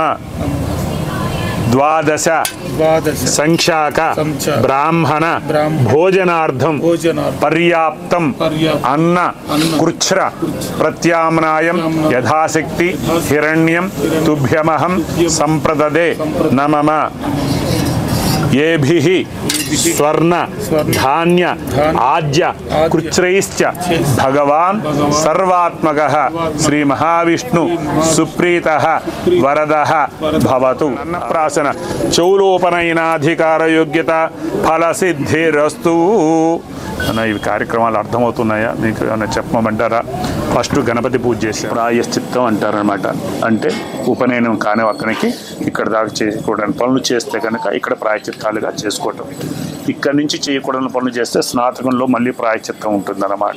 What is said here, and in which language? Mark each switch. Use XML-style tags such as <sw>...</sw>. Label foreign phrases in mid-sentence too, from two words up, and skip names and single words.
<sa>ద్వాదశ సంఖ్యాక బ్రాహ్మణ భోజనార్థం పర్యాప్తం అన్న కృచ్ఛ్ర ప్రత్యామ్నాయం యథాశక్తి హిరణ్యం తుభ్యమహం సంప్రదదే న మమ। ఏభిః स्वर्ण धान्य आज्य कृच्छ्रैश्च भगवान् सर्वात्मकः श्री महाविष्णु सुप्रीतः वरदः भवतु। अन्नप्राशन चौलोपनयनाधिकार योग्यता फल सिद्धिरस्तु।</sa> <te>అన్న ఇవి కార్యక్రమాలు అర్థమవుతున్నాయా మీకు ఏమైనా చెప్పమంటారా? ఫస్ట్ గణపతి పూజ చేసి ప్రాయశ్చిత్తం అంటారనమాట. అంటే ఉపనయనం కాని ఒక్కనికి ఇక్కడ దాకా చేసుకోవడానికి పనులు చేస్తే కనుక ఇక్కడ ప్రాయశ్చిత్తాలుగా చేసుకోవటం. ఇక్కడి నుంచి చేయకూడని పనులు చేస్తే స్నాతకంలో మళ్ళీ ప్రాయశ్చిత్తం ఉంటుందన్నమాట.</te>